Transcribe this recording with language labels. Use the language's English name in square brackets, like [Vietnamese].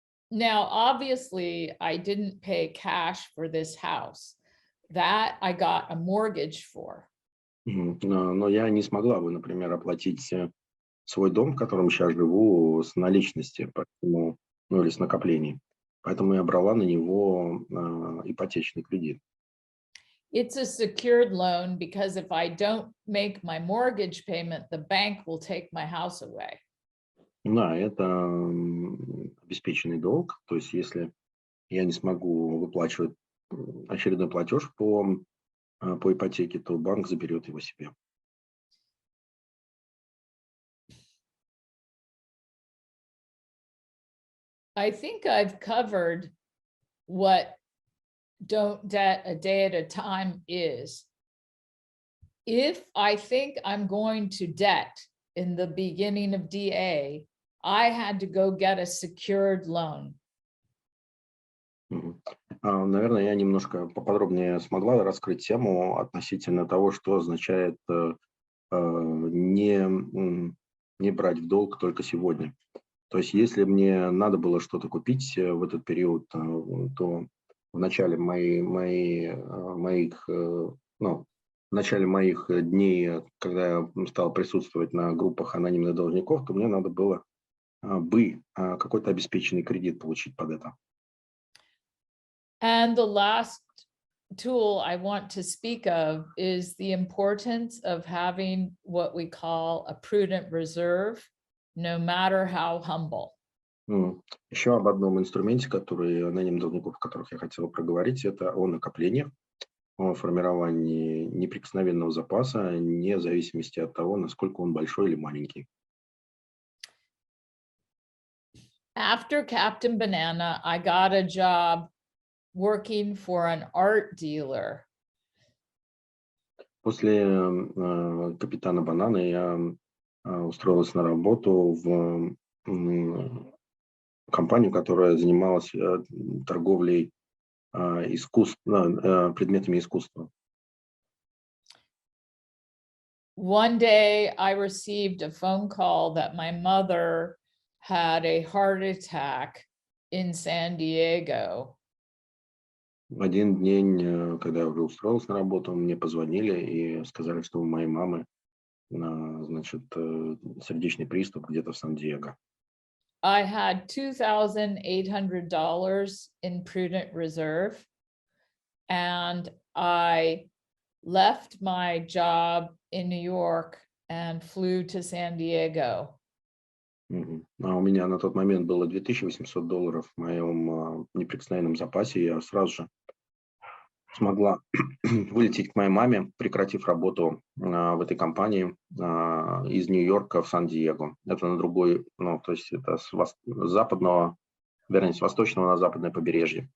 [English] Now, obviously, I didn't pay cash for this house. That I got a mortgage for. [Russian] Но я не смогла бы, например, оплатить свой дом, в котором сейчас живу, с наличности, поэтому, ну или с накоплений. Поэтому я брала на него ипотечный кредит. [English] It's a secured loan because if I don't make my mortgage payment, the bank will take my house away. [Russian] Да, это обеспеченный долг, то есть если я не смогу выплачивать очередной платеж по ипотеке, то банк заберет его себе. [English] I think I've covered what don't debt a day at a time is. If I think I'm going to debt in the beginning of DA, I had to go get a secured loan. [Russian] Наверное, я немножко поподробнее смогла раскрыть тему относительно того, что означает не брать в долг только сегодня. То есть, если мне надо было что-то купить в этот период, то в начале моих дней, когда я стал присутствовать на группах анонимных должников, то мне надо было какой-то обеспеченный кредит получить под это. [English] And the last tool I want to speak of is the importance of having what we call a prudent reserve, no matter how humble. [Russian] Еще об одном инструменте, который анонимных должников, о которых я хотел проговорить, это о накоплениях, о формировании неприкосновенного запаса, вне зависимости от того, насколько он большой или маленький. [English] After Captain Banana, I got a job working for an art dealer. [Russian] После капитана Банана я устроилась на работу в компанию, которая занималась торговлей предметами искусства. [English] One day I received a phone call that my mother had a heart attack in San Diego. [Russian] В один день, когда я уже устроился на работу, мне позвонили и сказали, что у моей мамы, значит, сердечный приступ где-то в Сан-Диего. [English] I had $2,800 in prudent reserve, and I left my job in New York and flew to San Diego. [Russian] А у меня на тот момент было $2800 в моем неприкосновенном запасе. Я сразу же смогла вылететь к моей маме, прекратив работу в этой компании из Нью-Йорка в Сан-Диего. Это на другой, то есть это с западного, вернее, с восточного на западное побережье.